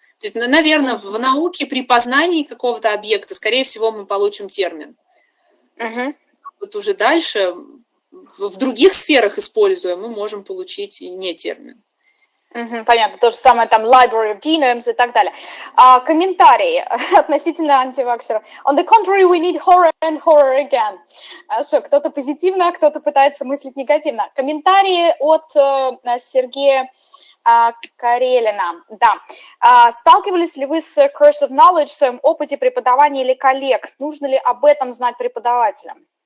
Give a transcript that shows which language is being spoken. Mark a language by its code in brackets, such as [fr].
[ru] То есть, наверное, в науке при познании какого-то объекта, скорее всего, мы получим термин. Вот уже дальше, в других сферах используя, мы можем получить и не термин. Понятно, то же самое там [en] library of genomes [ru] и так далее. Комментарии относительно антиваксеров. [en] On the contrary, we need horror and horror again. [ru] Что, кто-то позитивно, кто-то пытается мыслить негативно. Комментарии от Сергея Карелина. Да. Сталкивались ли вы с [en] curse of knowledge [ru] в своем опыте преподавания или коллег? Нужно ли об этом знать преподавателям?